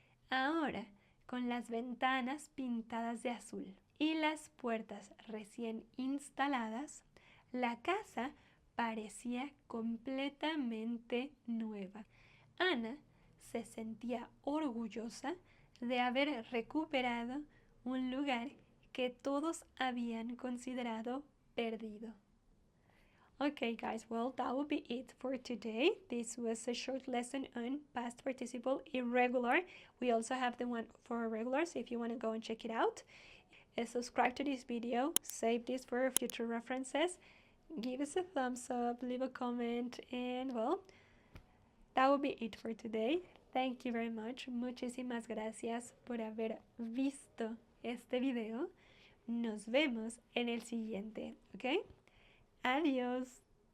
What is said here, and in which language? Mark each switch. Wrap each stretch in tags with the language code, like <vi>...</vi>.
<es>Ahora, con las ventanas pintadas de azul y las puertas recién instaladas, la casa parecía completamente nueva. Ana se sentía orgullosa de haber recuperado un lugar que todos habían considerado perdido.</es> <en>Okay, guys, well, that will be it for today. This was a short lesson on past participle irregular. We also have the one for regular, so if you want to go and check it out. Subscribe to this video, save this for future references, give us a thumbs up, leave a comment, and well, that will be it for today. Thank you very much.</en> <es>Muchísimas gracias por haber visto este video. Nos vemos en el siguiente, ¿ok? Adiós.</es>